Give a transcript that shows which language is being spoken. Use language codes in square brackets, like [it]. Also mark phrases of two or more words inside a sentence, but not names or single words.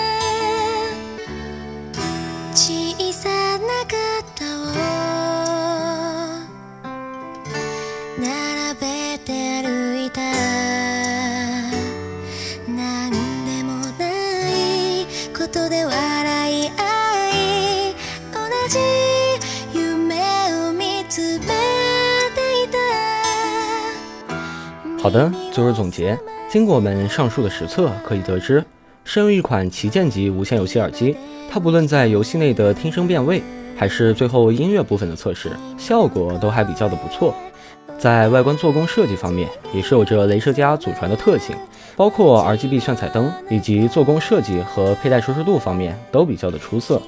[ja] 小さな肩を並べて歩いたなんでもないことで笑い合い同じ夢を見つめていた。 [zh] 好的，最后总结，经过我们上述的实测，可以得知，身为一款旗舰级无线游戏耳机，它不论在游戏内的听声辨位，还是最后音乐部分的测试，效果都还比较的不错。在外观做工设计方面，也是有着雷蛇家祖传的特性，包括 RGB 炫彩灯以及做工设计和佩戴舒适度方面都比较的出色。